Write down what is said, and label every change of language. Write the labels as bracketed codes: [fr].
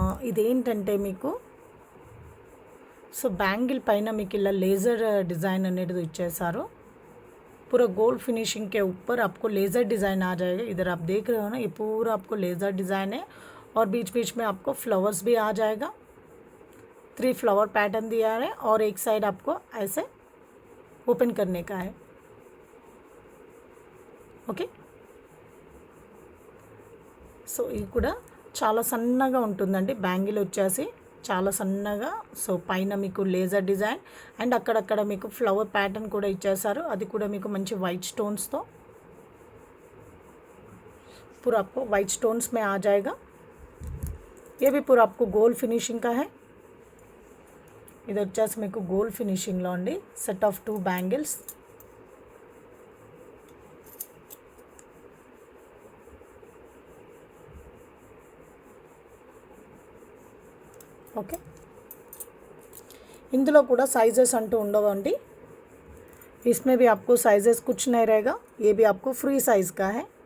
[te] ఇదేంటంటే మీకు so bangle పైన మీకు ఇలా लेज़र डिज़ाइन అనేది ఇచ్చేసారు. [hi] पूरा गोल्ड फिनिशिंग के ऊपर आपको लेज़र डिज़ाइन आ जाएगा. इधर आप देख रहे हो ना, ये पूरा आपको लेज़र डिज़ाइन है और बीच बीच में आपको फ्लावर्स भी आ जाएगा. 3 फ्लावर पैटर्न दिया है और एक साइड आपको ऐसे ओपन करने का है. [te] ఓకే, సో ఇది కూడా చాలా సన్నగా ఉంటుందండి. బ్యాంగిల్ వచ్చేసి చాలా సన్నగా. సో పైన మీకు లేజర్ డిజైన్ అండ్ అక్కడక్కడ మీకు ఫ్లవర్ ప్యాటర్న్ కూడా ఇచ్చేసారు. అది కూడా మీకు మంచి వైట్ స్టోన్స్తో. [hi] पूरा आपको वाइट स्टोन्स में आ जाएगा. ये भी पूरा आपको गोल्ड फिनिशिंग का है. [te] ఇది వచ్చేసి మీకు గోల్డ్ ఫినిషింగ్లో అండి. Set of 2 bangles. ఓకే, ఇందులో కూడా साइजेस అంటూ ఉండవండి. [hi] इसमें भी आपको साइजेस कुछ नहीं रहेगा. ये भी आपको फ्री साइज़ का है.